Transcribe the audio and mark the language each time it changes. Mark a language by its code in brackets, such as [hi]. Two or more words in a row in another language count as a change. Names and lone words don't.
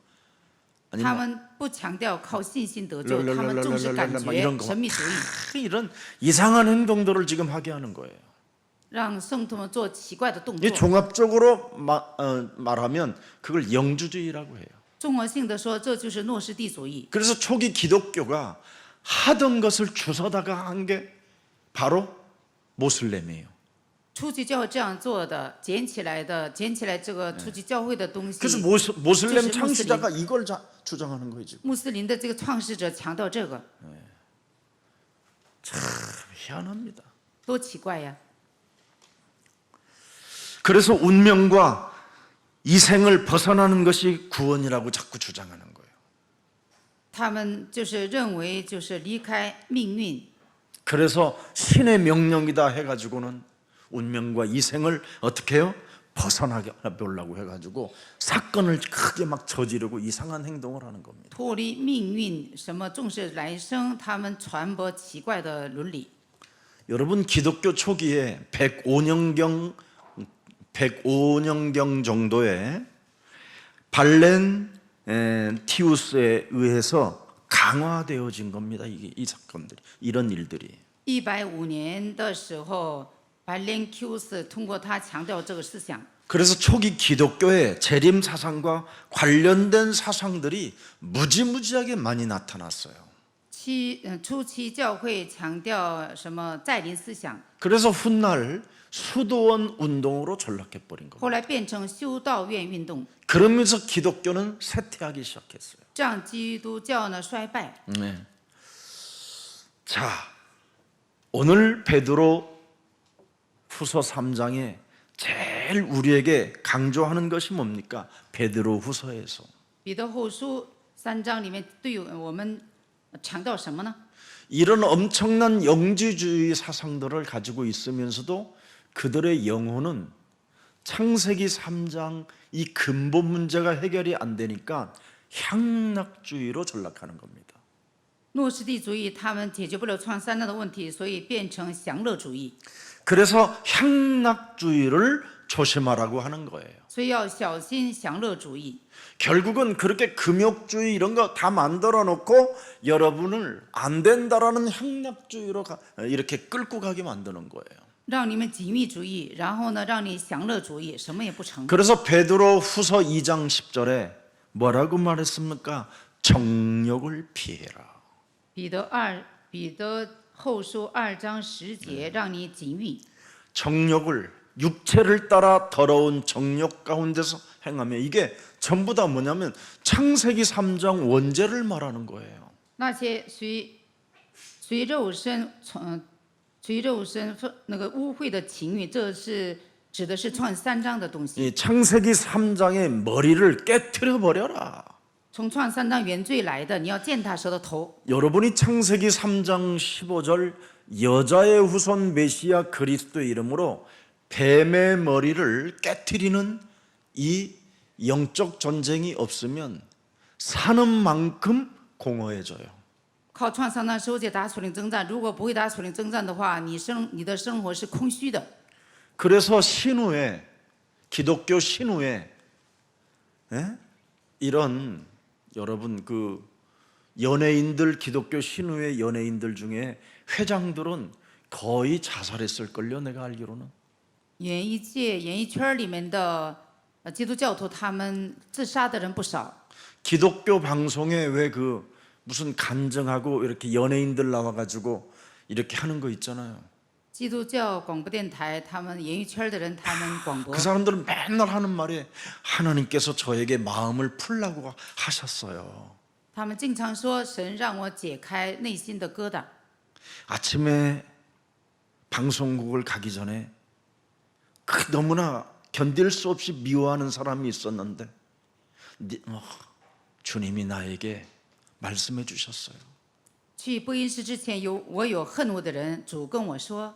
[zh] 他们不强调靠信心得救，他们重视感觉， [ko] 이런 [zh] 神秘主义， [ko] 이런 이상한 행동들을 지금 하게 하는 거예요. [zh] 让圣徒们做奇怪的动 [ko] 이 [zh] 作。 [ko] 종합적으로 말하면 그걸 영주주의라고 해요. [zh] 综合性的说，这就是诺斯底主义。 [ko] 그래서 초기 기독교가 하던 것을 주워다가 한 게 바로 모슬렘이에요. [zh] 初期教会这样做的，捡起来这个初期教会的东西。 [ko] 그래서 모슬렘 창시자가 이걸 주장하는 거예요, 지금. [zh] 穆斯林的这个创始者强调这个， [ko] 참 희한합니다. [zh] 多奇怪呀！ [ko] 그래서 운명과 이생을 벗어나는 것이 구원이라고 자꾸 주장하는 거예요. [zh] 他们就是认为就是离开命运， [ko] 그래서 신의 명령이다 해가지고는 운명과 이생을 어떻게 해요? 벗어나게 하려고 해가지고 사건을 크게 막 저지르고 이상한 행동을 하는 겁니다. [zh] 脱离命运，什么重视来生，他们传播奇怪的伦理。 [ko] 여러분 기독교 초기에 105년경 정도에 발렌티우스에 의해서 강화되어진 겁니다. 이 사건들이 이런 일들이. [zh] 150 年的时候，白莲 Q 斯通过他强调这个思想， [ko] 그래서 초기 기독교의 재림 사상과 관련된 사상들이 무지무지하게 많이 나타났어요. [zh] 初期教会强调什么再临思想， [ko] 그래서 훗날 수도원 운동으로 전락해 버린 겁니다. [zh] 后来变成修道院运动， [ko] 그러면서 기독교는 쇠퇴하기 시작했어요. [zh] 这样基督教呢衰败。 [ko] 네. 자, 오늘 베드로 후서 3장에 제일 우리에게 강조하는 것이 뭡니까? 베드로 후서에서 [zh] 彼得后书3章里面对我们强调什么呢？ [ko] 이런 엄청난 영지주의 사상들을 가지고 있으면서도 그들의 영혼은 창세기 3장 이 근본 문제가 해결이 안 되니까 향락주의로 전락하는 겁니다. [zh] 诺斯底主义他们解决不了创三障的问题，所以变成享乐主义， [ko] 그래서 향락주의를 조심하라고 하는 거예요. [zh] 所以要小心享乐主义。 [ko] 결국은 그렇게 금욕주의 이런 거 다 만들어 놓고 여러분을 안 된다라는 향락주의로 이렇게 끌고 가게 만드는 거예요. [zh] 让你们禁欲主义，然后呢，让你享乐主义，什么也不成。 [ko] 그래서 베드로 후서 2장 10절에 뭐라고 말했습니까? 정욕을 피해라. [zh] 彼得后书2章10节，让你禁欲。 [ko] 정욕을 육체를 따라 더러운 정욕 가운데서 행하며 이게 전부 다 뭐냐면 창세기 3장 원죄를 말하는 거예요. [zh] 那些随肉身那个污秽的情欲，这是指的是创三章的东西。 [ko] 이 창세기 3장의 머리를 깨트려 버려라. [zh] 从创三章原罪来的，你要践踏蛇的头。 [ko] 여러분이 창세기 3장 15절 여자의 후손 메시아 그리스도의 이름으로 뱀의 머리를 깨트리는 이 영적 전쟁이 없으면 사는 만큼 공허해져요. [zh] 靠创三章收结打属灵征战，如果不会打属灵征战的话，你的生活是空虚的。 [ko] 그래서 신후에 기독교 신후에 이런 여러분 그 연예인들 기독교 신후의 연예인들 중에 회장들은 거의 자살했을 걸요. 내가 알기로는. [zh] 演艺界、演艺圈里面的基督教徒，他们自杀的人不少。 [ko] 기독교 방송에 왜 그 무슨 간증하고 이렇게 연예인들 나와가지고 이렇게 하는 거 있잖아요. [zh] 基督教广播电台，他们演艺圈的人，他们广播 [ko] 그 ， 사람들은 맨날 하는 말이 하나님께서 저에게 마음을 풀라고 하셨어요. [zh] 他们经常说神让我解开内心的疙瘩。 [ko] 아침에 방송국을 가기 전에 너무나 견딜 수 없이 미워하는 사람이 있었는데 주님이 나에게 말씀해 주셨어요. [zh] 去播音室之前，我有恨恶的人，主跟我说，